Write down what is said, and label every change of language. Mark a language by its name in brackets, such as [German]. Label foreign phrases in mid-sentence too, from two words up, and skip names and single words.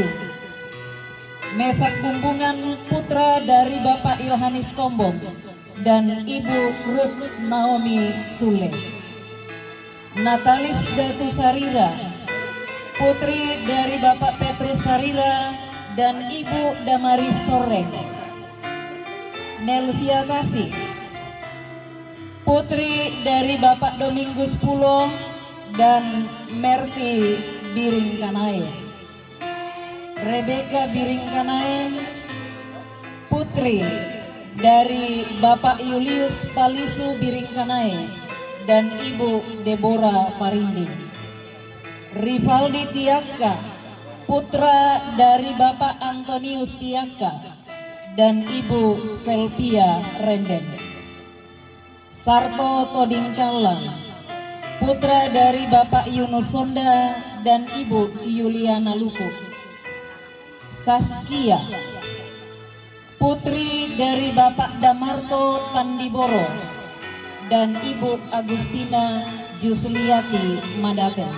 [Indonesian] Mesak Bumbungan, putra dari Bapak Yohanes Kombong dan Ibu Ruth Naomi Sule. Natalis Datu Sarira, putri dari Bapak Petrus Sarira dan Ibu Damaris Soreng. Nelsia Kasih, putri dari Bapak Domingus Pulo dan Merti Biring Kanae. Rebeka Biring Kanae, putri dari Bapak Julius Palisu Biring Kanae dan Ibu Deborah Parinding. Rivaldi Tiaka, putra dari Bapak Antonius Tiaka dan Ibu Selvia Renden. Sarto Todingkala, putra dari Bapak Yunus Sonda dan Ibu Yuliana Luku. Saskia, putri dari Bapak Damarto Tandiboro dan Ibu Agustina Jusliati Madaten.